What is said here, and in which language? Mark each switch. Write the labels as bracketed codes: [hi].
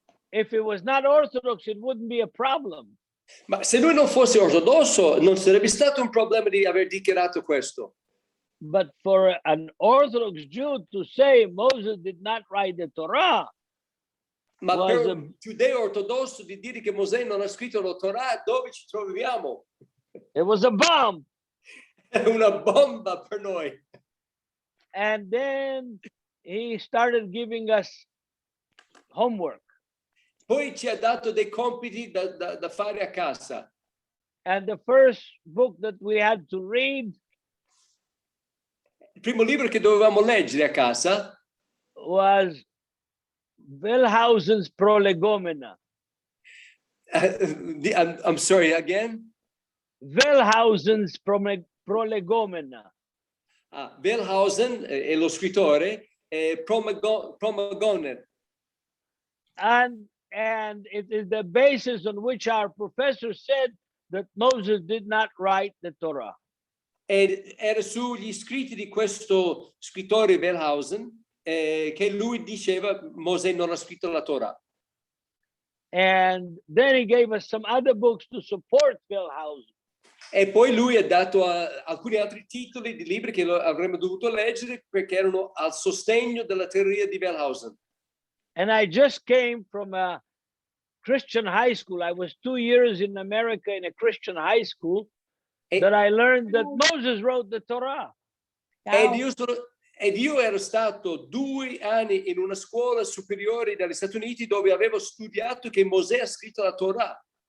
[en] If it was not Orthodox, it wouldn't be a problem. [it] Ma se lui non fosse ortodosso, non sarebbe stato un problema di aver dichiarato questo. [en] But for an Orthodox Jew to say Moses did not write the Torah, [it] Ma [en] was [it] per a- un giudeo ortodosso di dire che Mosè non ha scritto la Torah, dove ci troviamo? [en] it was a bomb. [it] È una bomba per noi. [en] And then he started giving us homework. [it] Poi ci ha dato dei compiti da fare a casa. [en] And the first book that we had to read [it] Il primo libro che dovevamo leggere a casa [en] was Wellhausen's Prolegomena. I'm sorry, again? Wellhausen's Prolegomena. [it] Wellhausen è lo scrittore, Promagoner. [en] And it is the basis on which our professor said that Moses did not write the Torah. [it] Ed era sugli scritti di questo scrittore Wellhausen che lui diceva Mosè non ha scritto la Torah. [en] And then he gave us some other books to support Wellhausen. [it] E poi lui ha dato alcuni altri titoli di libri che avremmo dovuto leggere perché erano al sostegno della teoria di Wellhausen. [en] And I just came from a Christian high school. I was 2 years in America in a Christian high school that I learned that Moses wrote the Torah. [it] Ed io ero stato 2 anni in una scuola superiore dagli Stati Uniti dove avevo studiato che Mosè ha scritto la Torah.